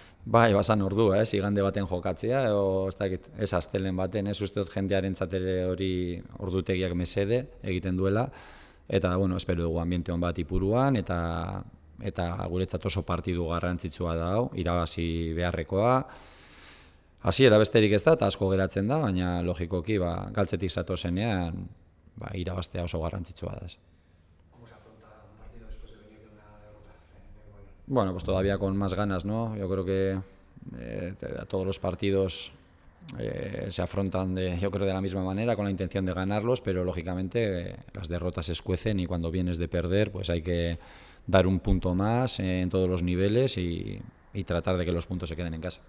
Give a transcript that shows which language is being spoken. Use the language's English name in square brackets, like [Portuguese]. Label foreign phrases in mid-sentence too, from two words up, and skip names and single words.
[Basque] Bai, bazan ordua, ez, igande baten jokatzea, ez astelen baten, ez uste dut jendearentzat ere hori ordutegiak mesede egiten duela, eta, espero dugu ambiente hon bat Ipuruan, eta guretzat oso partidu garrantzitsua da, irabazi beharrekoa. Hasiera besterik ez da, eta asko geratzen da, baina logikoki galtzetik zatozenean irabaztea oso garrantzitsua da. [Spanish] ¿Cómo se afronta un partido después de venir de una derrota en Goya? Bueno, pues todavía con más ganas, ¿no? Yo creo que todos los partidos se afrontan yo creo de la misma manera, con la intención de ganarlos, pero lógicamente las derrotas se escuecen y cuando vienes de perder pues hay que dar un punto más en todos los niveles y tratar de que los puntos se queden en casa.